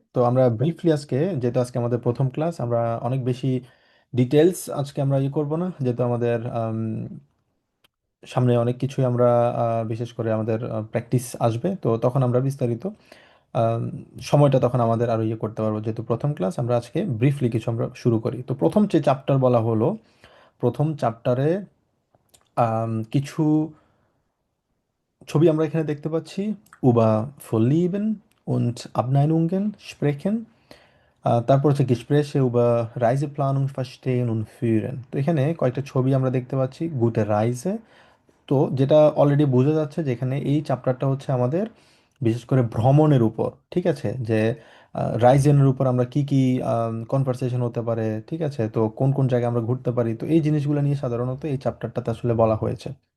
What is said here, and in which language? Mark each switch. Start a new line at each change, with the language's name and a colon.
Bangla: তো আমরা ব্রিফলি আজকে, যেহেতু আজকে আমাদের প্রথম ক্লাস, আমরা অনেক বেশি ডিটেলস আজকে আমরা করব না, যেহেতু আমাদের সামনে অনেক কিছুই আমরা বিশেষ করে আমাদের প্র্যাকটিস আসবে, তো তখন আমরা বিস্তারিত আম, সময়টা তখন আমাদের আরো করতে পারবো। যেহেতু প্রথম ক্লাস, আমরা আজকে ব্রিফলি কিছু আমরা শুরু করি। তো প্রথম যে চ্যাপ্টার বলা হলো, প্রথম চ্যাপ্টারে কিছু ছবি আমরা এখানে দেখতে পাচ্ছি।
German: über Vorlieben und Abneigung sprechen।
Bangla: তারপর হচ্ছে
German: Gespräche über Reiseplanung verstehen und führen।
Bangla: তো এখানে কয়েকটা ছবি আমরা দেখতে পাচ্ছি,
German: gute Reise।
Bangla: তো যেটা অলরেডি বোঝা যাচ্ছে যে এখানে এই চ্যাপ্টারটা হচ্ছে আমাদের বিশেষ করে ভ্রমণের উপর, ঠিক আছে, যে রাইজেনের উপর আমরা কি কি কনভারসেশন হতে পারে, ঠিক আছে, তো কোন কোন জায়গায় আমরা ঘুরতে পারি, তো এই জিনিসগুলো নিয়ে সাধারণত এই চ্যাপ্টারটাতে আসলে বলা হয়েছে।